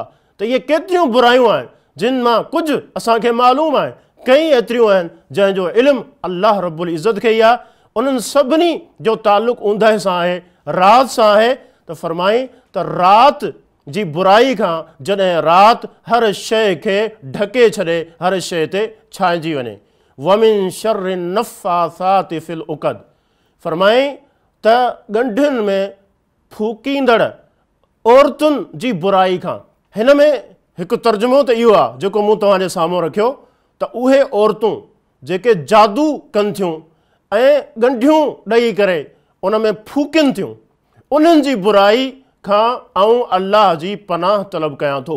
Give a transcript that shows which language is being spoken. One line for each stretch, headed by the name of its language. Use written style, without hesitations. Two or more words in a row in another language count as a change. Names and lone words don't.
Sindhi: त इहे केतिरियूं बुरायूं आहिनि जिन मां कुझु असांखे मालूम आहे, कई एतिरियूं आहिनि जंहिंजो इल्मु अल्लाह रब्बुल इज़्ज़त खे ई आहे। उन्हनि सभिनी जो ताल्लुक़ु ऊंदहि सां आहे, राति सां आहे। त फरमाई त राति जी बुराई खां जॾहिं राति हर शइ खे ढके छॾे, हर शइ ते छांइजी वञे।
Arabic: ومن شر النفاثات في العقد,
Sindhi: फरमाई त ॻंढियुनि में फूकींदड़ औरतुनि जी बुराई खां। हिन में हिकु तर्जुमो त इहो आहे जेको मूं तव्हांजे साम्हूं रखियो, त उहे औरतूं जेके जादू कनि थियूं ऐं ॻंढियूं ॾेई करे उन में फूकिन थियूं, उन्हनि जी बुराई खां आऊं अल्लाह जी पनाह तलब कयां थो।